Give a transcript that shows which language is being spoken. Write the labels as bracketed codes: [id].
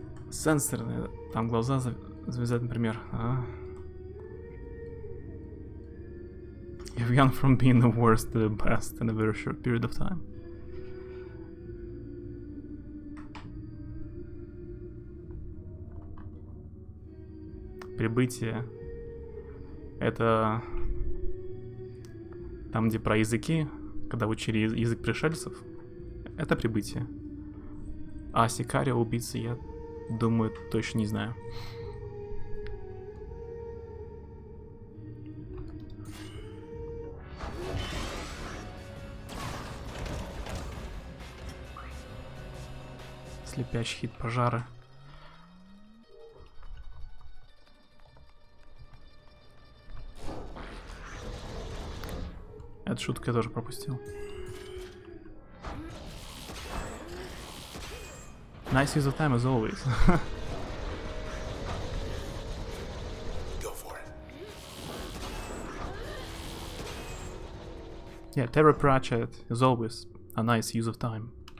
[ru] Сенсорные, там глаза завязать, например. [en] You've gone from being the worst to the best in a very short period of time. [ru] Прибытие. Это там, где про языки, когда учили язык пришельцев. Это прибытие. А Сикарио убийцы я думаю, точно не знаю. Слепящий хит пожары. Эту шутку я тоже пропустил. [en] Nice use of time as always. Go for it. Yeah, Terry Pratchett is always a nice use of time.